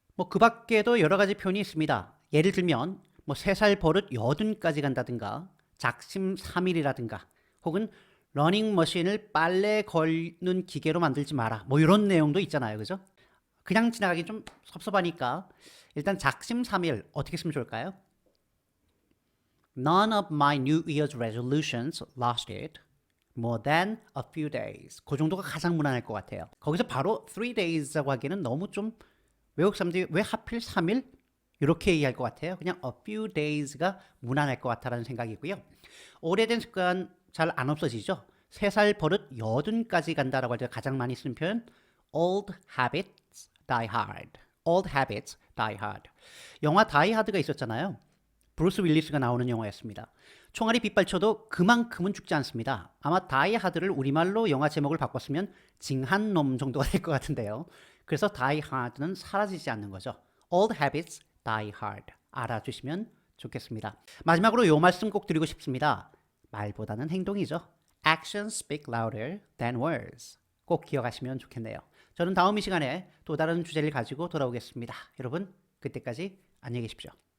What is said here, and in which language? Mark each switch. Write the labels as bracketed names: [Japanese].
[Korean] 그 밖에도 여러 가지 표현이 있습니다. 예를 들면 3살 버릇 80까지 간다든가 작심삼일이라든가 혹은 러닝머신을 빨래 걸는 기계로 만들지 마라. 이런 내용도 있잖아요. 그죠? 그냥 지나가기 좀 섭섭하니까 일단 작심삼일 어떻게 쓰면 좋을까요? [English] None of my New Year's resolutions lasted more than a few days. [Korean] 그 정도가 가장 무난할 것 같아요. 거기서 바로 3 days라고 하기에는 너무 좀 외국 사람들이 왜 하필 3일? 이렇게 얘기할 것 같아요. 그냥 a few days가 무난할 것 같다라는 생각이고요. 오래된 습관 잘 안 없어지죠. 3살 버릇 80까지 간다라고 할 때 가장 많이 쓰는 표현 [English] old habits die hard. old habits die hard. [Korean] 영화 Die Hard가 있었잖아요. 브루스 윌리스가 나오는 영화였습니다. 총알이 빗발쳐도 그만큼은 죽지 않습니다. 아마 Die Hard를 우리말로 영화 제목을 바꿨으면 징한 놈 정도가 될 것 같은데요. 그래서 Die Hard는 사라지지 않는 거죠. [English] Old habits die hard. [Korean] 알아주시면 좋겠습니다. 마지막으로 요 말씀 꼭 드리고 싶습니다. 말보다는 행동이죠. [English] Actions speak louder than words. [Korean] 꼭 기억하시면 좋겠네요. 저는 다음 이 시간에 또 다른 주제를 가지고 돌아오겠습니다. 여러분, 그때까지 안녕히 계십시오.